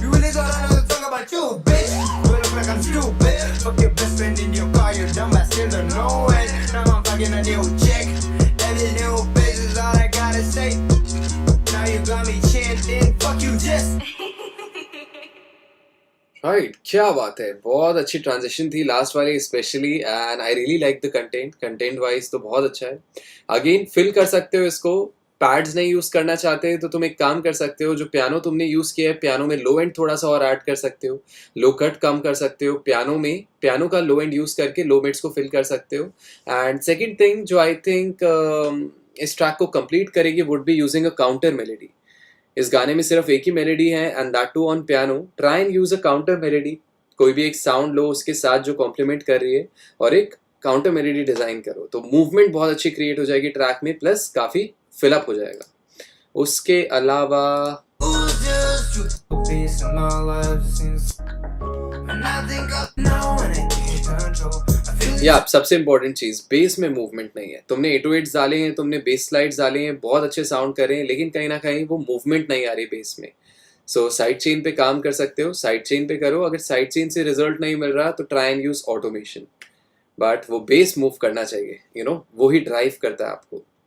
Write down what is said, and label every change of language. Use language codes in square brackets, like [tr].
[en] You really thought I know the song about you, bitch. You look like I'm stupid. Fuck your best friend in your car, you're dumb, I still don't know it. Now I'm fucking a new chick. That is new bitch is all I gotta say. Now you got me chanting, fuck you, just. [hi] Right, क्या बात है, बहुत अच्छी transition थी last वाली specially, [en] and I really like the content [hi] wise तो बहुत अच्छा है। अगेन फिल कर सकते हो इसको, पैड्स नहीं यूज करना चाहते तो तुम एक काम कर सकते हो, जो पियानो तुमने यूज किया है पियानो में लो एंड थोड़ा सा और ऐड कर सकते हो, लो कट कम कर सकते हो, पियानो का लो एंड यूज करके लो मिड्स को फिल कर सकते हो। एंड सेकेंड थिंग जो आई थिंक इस ट्रैक को कंप्लीट करेगी [en] Would be using a counter melody. [hi] इस गाने में सिर्फ एक ही मेलेडी है [en] And that too on piano. Try and use a counter melody, [hi] कोई भी एक साउंड लो उसके साथ जो कॉम्प्लीमेंट कर रही है और एक काउंटर मेलेडी डिजाइन करो, तो मूवमेंट बहुत अच्छी क्रिएट हो जाएगी ट्रैक में, प्लस काफी फिलअप हो जाएगा। उसके अलावा [en] Peace in my life since and I think I know when I can't control. I feel [hi] या सबसे इंपॉर्टेंट चीज, बेस में मूवमेंट नहीं है। तुमने 808s डाले हैं, तुमने बेस स्लाइड्स डाले हैं, बहुत अच्छे साउंड कर रहे हैं, लेकिन कहीं ना कहीं वो मूवमेंट नहीं आ रही बेस में। सो साइड चेन पे काम कर सकते हो, साइड चेन पे करो। अगर साइड चेन से रिजल्ट नहीं मिल रहा तो [en] try and use automation, [hi] but वो बेस मूव करना चाहिए, वो ही ड्राइव करता है आपको।